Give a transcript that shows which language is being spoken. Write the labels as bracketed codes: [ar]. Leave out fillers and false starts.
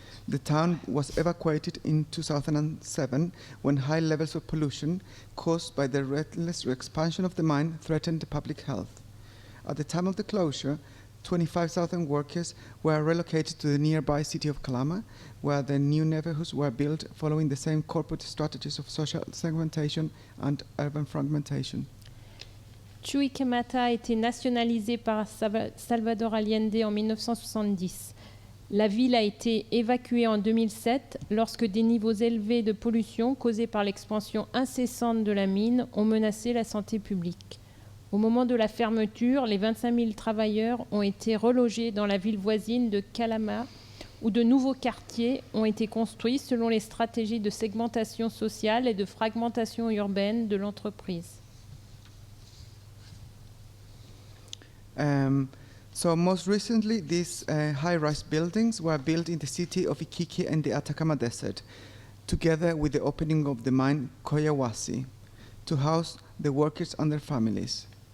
[en] The town was evacuated in 2007 when high levels of pollution caused by the relentless expansion of the mine threatened the public health. At the time of the closure, 25,000 workers were relocated to the nearby city of Calama, where the new neighborhoods were built following the same corporate strategies of social segmentation and urban fragmentation. [fr] Chuquicamata a été nationalisé par Salvador Allende en 1970. La ville a été évacuée en 2007 lorsque des niveaux élevés de pollution causés par l'expansion incessante de la mine ont menacé la santé publique. Au moment de la fermeture, les 25 000 travailleurs ont été relogés dans la ville voisine de Calama, où de nouveaux quartiers ont été construits selon les stratégies de segmentation sociale et de fragmentation urbaine de l'entreprise. [en] So most recently, these high-rise buildings were built in the city of Iquique and the Atacama Desert, together with the opening of the mine Collahuasi, to house the workers and their families.